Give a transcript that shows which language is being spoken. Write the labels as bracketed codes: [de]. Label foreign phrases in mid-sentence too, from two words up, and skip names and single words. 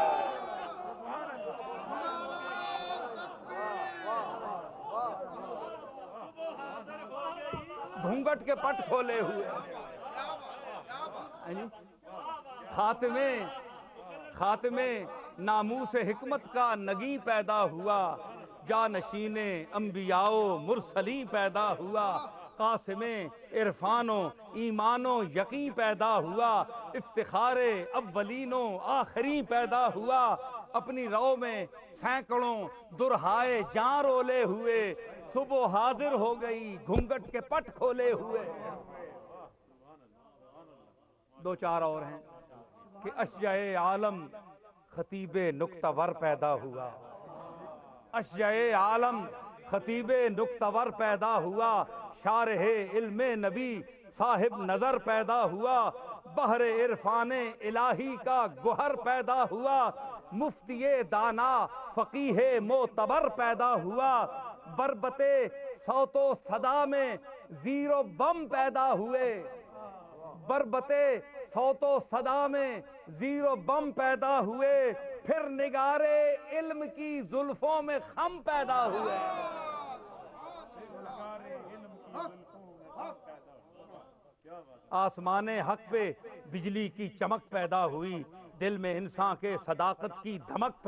[ur] گھنگٹ کے پٹ کھولے ہوئے، خاتمے ناموس حکمت کا نگیں پیدا ہوا، جانشین انبیاء و مرسلین پیدا ہوا، قاسم عرفان و ایمان و یقین پیدا ہوا، افتخار اولین و آخرین پیدا ہوا، اپنی رو میں سینکڑوں درہائے جاں رولے ہوئے، صبح حاضر ہو گئی گھنگٹ کے پٹ کھولے ہوئے۔ 2-4 اور ہیں کہ اشجع عالم خطیب نکتہ ور پیدا ہوا، اشجع عالم خطیب نکتہ ور پیدا ہوا، شارح علم نبی صاحب نظر پیدا ہوا، بحر عرفان الہی کا گوہر پیدا ہوا، مفتی دانا فقیہ معتبر پیدا ہوا، بربط صوت و صدا میں زیر و بم پیدا ہوئے، بربط صوت و صدا میں زیر و بم پیدا ہوئے، پھر نگار علم کی زلفوں میں خم پیدا ہوئے۔ آسمان حق پہ بجلی کی چمک پیدا ہوئی، دل میں انسان کے صداقت کی دھمک